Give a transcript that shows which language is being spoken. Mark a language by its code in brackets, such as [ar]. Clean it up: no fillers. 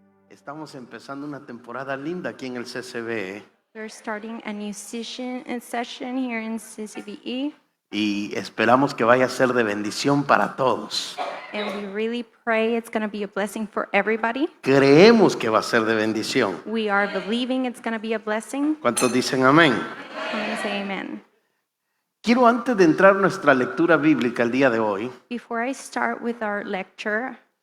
[es] Estamos empezando una temporada linda aquí en el CCB [en] We're starting a new session here in CCBE, [es] y esperamos que vaya a ser de bendición para todos. [en] and we really pray it's going to be a blessing for everybody. [es] Creemos que va a ser de bendición. [en] We are believing it's going to be a blessing. [es] ¿Cuántos dicen amén? [en] Come and say amen. [es] Quiero, antes de entrar a nuestra lectura bíblica el día de hoy, [en] Before I start with our lecture,